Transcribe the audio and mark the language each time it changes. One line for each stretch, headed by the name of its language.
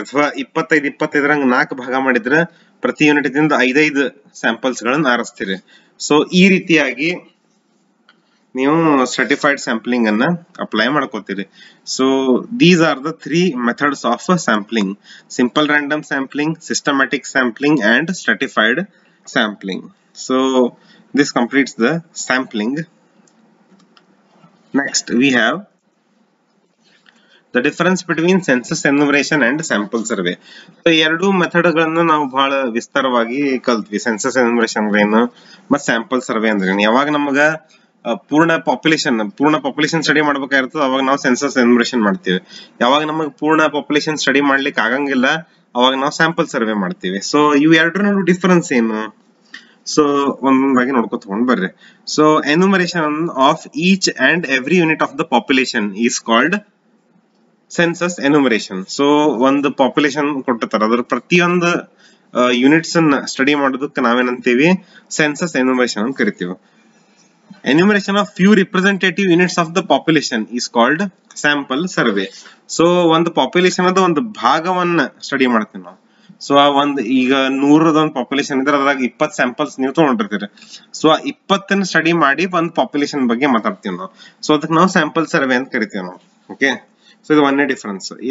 Kannada: ಅಥವಾ 25 ರಂಗ್ 4 ಭಾಗ ಮಾಡಿದ್ರ ಪ್ರತಿ ಯೂನಿಟ್ ದಿಂದ 5 ಸ್ಯಾಂಪಲ್ಸ್ ಗಳನ್ನ ಆರಿಸ್ತೀರಿ. ಸೊ ಈ ರೀತಿಯಾಗಿ ನೀವು ಸರ್ಟಿಫೈಡ್ ಸ್ಯಾಂಪ್ಲಿಂಗ್ ಅನ್ನ ಅಪ್ಲೈ ಮಾಡ್ಕೋತೀರಿ.
English: So these are the 3 methods of sampling: simple random sampling, systematic sampling and stratified sampling. So this completes the sampling. Next we have the difference between census enumeration and sample survey.
Kannada: So ಎರಡು method ಗಳನ್ನು ನಾವು ಬಹಳ ವಿಸ್ತಾರವಾಗಿ ಕಲ್ತ್ವಿ. Census enumeration ಅಂದ್ರೆ ಏನು ಮತ್ತು sample survey ಅಂದ್ರೆ ಏನು. ಯಾವಾಗ ನಮಗ ಪೂರ್ಣ ಪಾಪ್ಯುಲೇಷನ್ ಸ್ಟಡಿ ಮಾಡ್ಬೇಕಾಗಿರ್ತದೆ ಅವಾಗ ನಾವು ಸೆನ್ಸಸ್ ಎನ್ಯುಮರೇಷನ್ ಮಾಡ್ತೀವಿ. ಯಾವಾಗ ನಮಗೆ ಪೂರ್ಣ ಪಾಪ್ಯುಲೇಷನ್ ಸ್ಟಡಿ ಮಾಡ್ಲಿಕ್ಕೆ ಆಗಂಗಿಲ್ಲ ಅವಾಗ ನಾವು ಸ್ಯಾಂಪಲ್ ಸರ್ವೆ ಮಾಡ್ತೀವಿ. ಸೊ ಇವು ಎರಡರ ನಡು ಡಿಫರೆನ್ಸ್ ಏನು? ಸೊ ಒಂದೊಂದಾಗಿ ನೋಡ್ಕೊತ ಹೋಗೋಣ ಬರ್ರಿ.
English: So enumeration of each and every unit of the population is called census enumeration.
Kannada: So ಒಂದು ಪಾಪ್ಯುಲೇಷನ್ ಕೊಟ್ಟಿರ್ತಾರೆ, ಅದ್ರ ಪ್ರತಿಯೊಂದು ಯೂನಿಟ್ಸ್ ಅನ್ನ ಸ್ಟಡಿ ಮಾಡೋದಕ್ಕೆ ನಾವೇನಂತೀವಿ, ಸೆನ್ಸಸ್ ಎನ್ಯುಮರೇಷನ್ ಅಂತ ಕರಿತೀವಿ.
English: Enumeration of few representative units of the population is called sample survey.
Kannada: So ಒಂದು population ಅದ ಒಂದು ಭಾಗವನ್ನ ಸ್ಟಡಿ ಮಾಡ್ತೀವಿ ನಾವು. ಸೊ ಆ ಒಂದು ಈಗ 100 ಪಾಪ್ಯುಲೇಷನ್ ಇದ್ರೆ ಅದ್ರಾಗ 20 ಸ್ಯಾಂಪಲ್ಸ್ ನೀವು ತಗೊಂಡಿರ್ತೀರಿ. ಸೊ ಆ 20 ಸ್ಟಡಿ ಮಾಡಿ ಒಂದು ಪಾಪ್ಯುಲೇಷನ್ ಬಗ್ಗೆ ಮಾತಾಡ್ತೀವಿ ನಾವು. ಸೊ ಅದಕ್ಕೆ ನಾವು ಸ್ಯಾಂಪಲ್ ಸರ್ವೆ ಅಂತ ಕರಿತೀವಿ ನಾವು. ಓಕೆ, ಸೊ ಇದು ಒಂದೇ ಡಿಫರೆನ್ಸ್.